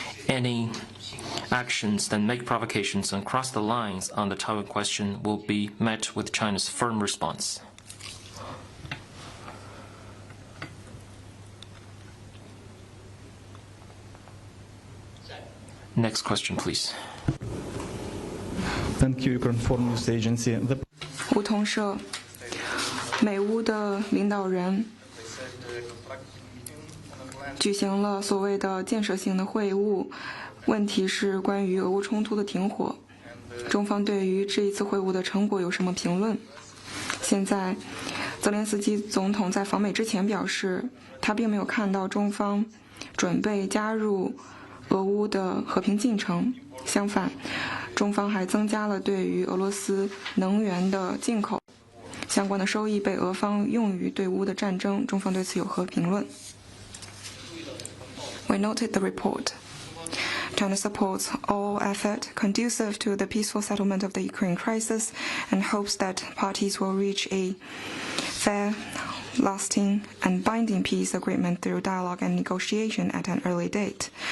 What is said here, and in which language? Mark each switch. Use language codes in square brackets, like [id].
[en] Any actions that make provocations and cross the lines on the Taiwan question will be met with China's firm response. Next question, please. Thank you, Ukraine Foreign News Agency. [zh] 梧桐社，美乌的领导人举行了所谓的建设性的会晤，问题是关于俄乌冲突的停火。中方对于这一次会晤的成果有什么评论？现在，泽连斯基总统在访美之前表示，他并没有看到中方准备加入俄乌的和平进程，相反，中方还增加了对于俄罗斯能源的进口，相关的收益被俄方用于对乌的战争，中方对此有何评论？ [en] We noted the report. China supports all effort conducive to the peaceful settlement of the Ukraine crisis and hopes that parties will reach a fair, lasting and binding peace agreement through dialogue and negotiation at an early date.